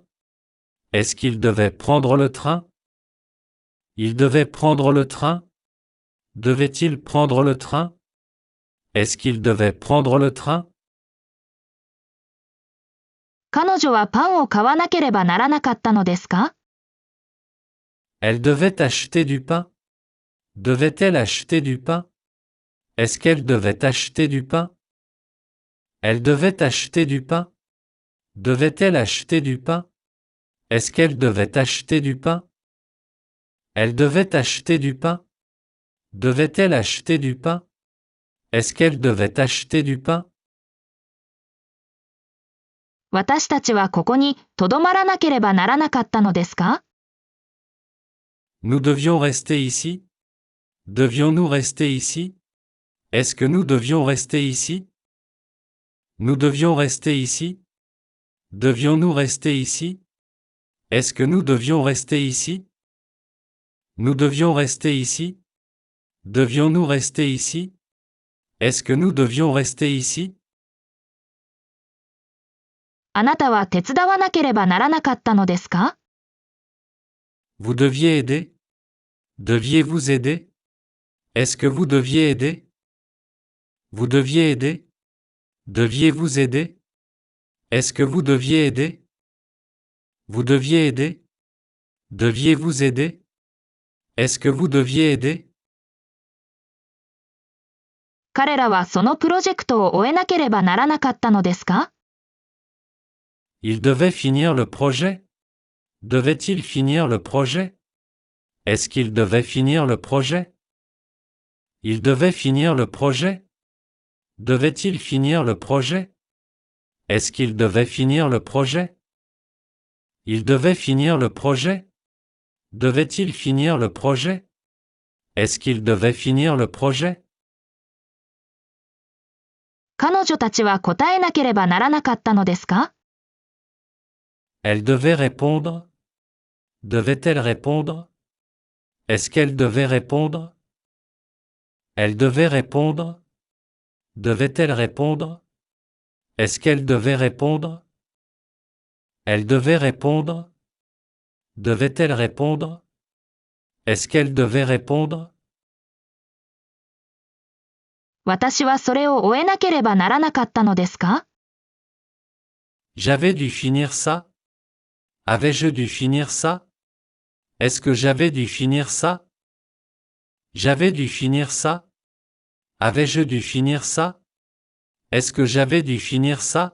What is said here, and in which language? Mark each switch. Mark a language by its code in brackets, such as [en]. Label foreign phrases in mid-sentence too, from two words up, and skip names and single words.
[fr] Est-ce qu'il devait prendre le train? Il devait prendre le train? Devait-il prendre le train? Est-ce qu'il devait prendre le train? [ja] 彼女はパンを買わなければならなかったのですか？ [fr] Elle devait acheter du pain? Devait-elle acheter du pain? Est-ce qu'elle devait acheter du pain? Elle devait acheter du pain? Devait-elle acheter du pain? Est-ce qu'elle devait acheter du pain? Elle devait acheter du pain? Devait-elle acheter du pain? Est-ce qu'elle devait acheter du pain? [ja] 私たちはここにとどまらなければならなかったのですか？ [fr] Nous devions rester ici? Devions-nous rester ici? Est-ce que nous devions rester ici? Nous devions rester ici? Devions-nous rester ici? Est-ce que nous devions rester ici? Nous devions rester ici? Devions-nous rester ici? Est-ce que nous devions rester ici? [ja] あなたは手伝わなければならなかったのですか？ [fr] Vous deviez aider? Deviez-vous aider? Est-ce que vous deviez aider? Vous deviez aider? Deviez-vous aider? Est-ce que vous deviez aider? Vous deviez aider? Deviez-vous aider? Est-ce que vous deviez aider? [ja] 彼らはそのプロジェクトを終えなければならなかったのですか？ [fr] Il devait finir le projet? Devait-il finir le projet? Est-ce qu'il devait finir le projet? Il devait finir le projet? Devait-il finir le projet? Est-ce qu'il devait finir le projet? Il devait finir le projet? Devait-il finir le projet? Est-ce qu'il devait finir le projet? [ja] 彼女たちは答えなければならなかったのですか？ [fr] Elle devait répondre? Devait-elle répondre? Est-ce qu'elle devait répondre? Elle devait répondre? Devait-elle répondre? Est-ce qu'elle devait répondre? Elle devait répondre? Devait-elle répondre? Est-ce qu'elle devait répondre? [ja] 私はそれを終えなければならなかったのですか？ [fr] J'avais dû finir ça? Avais-je dû finir ça? Est-ce que j'avais dû finir ça? J'avais dû finir ça? Avais-je dû finir ça? Est-ce que j'avais dû finir ça?